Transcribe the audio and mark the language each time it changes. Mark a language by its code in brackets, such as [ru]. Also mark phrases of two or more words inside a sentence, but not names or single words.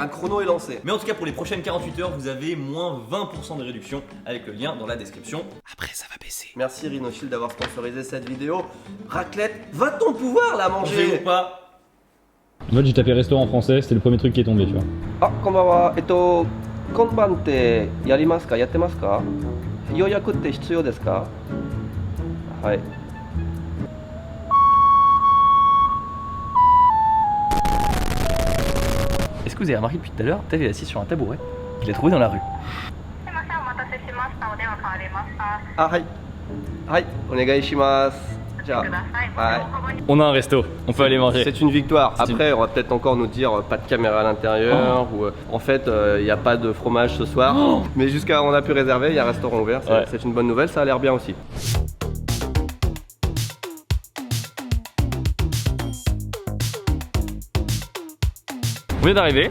[fr] un chrono est lancé. Mais en tout cas pour les prochaines 48 heures, vous avez moins 20% de réduction avec le lien dans la description. Après ça va baisser. Merci Rhino Shield d'avoir sponsorisé cette vidéo. Raclette, va-t-on pouvoir la manger ou pas? En fait, j'ai tapé restaurant français, c'était le premier truc qui est tombé, tu vois. [ja] Ah, konbanwa, 今晩ってやりますか、やってますか? 予約って必要ですか? Ouais. [fr] Est-ce que vous avez remarqué depuis tout à l'heure, Tev est assis sur un tabouret? Je l'ai trouvé dans la rue. [ja] Ah, hai. はい、お願いします. [fr] On a un resto, on peut aller manger. C'est une victoire. Après, on va peut-être encore nous dire pas de caméra à l'intérieur ou en fait il n'y a pas de fromage ce soir. Mais jusqu'à on a pu réserver, il y a un restaurant ouvert. C'est une bonne nouvelle, ça a l'air bien aussi. On vient d'arriver